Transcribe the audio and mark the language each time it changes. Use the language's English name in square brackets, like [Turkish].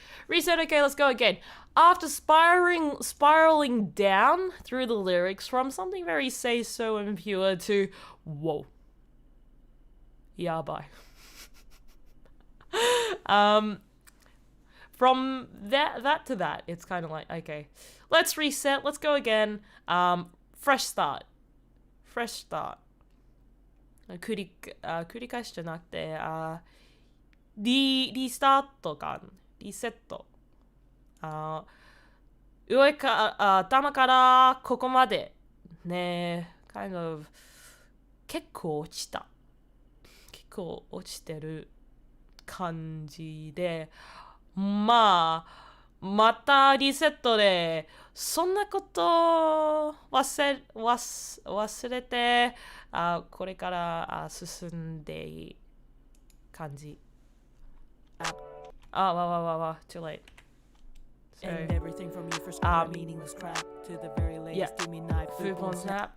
[English] Reset, okay, let's go again. After spiraling down through the lyrics from something very say-so and pure to, whoa. Yabai. From that to that, it's kind of like, okay, let's reset, let's go again. Fresh start. [Japanese] 繰り返しじゃなくて、リスタートか。リセット。頭からここまで。ね、 [English] kind of [Japanese] 結構落ちた。結構落ちてる感じで、またリセットで、そんなこと忘れて、これから進んでいい感じ。 [English] wow, too late. So, and everything from you for some meaningless crap to the very latest steamy knife food porn snap.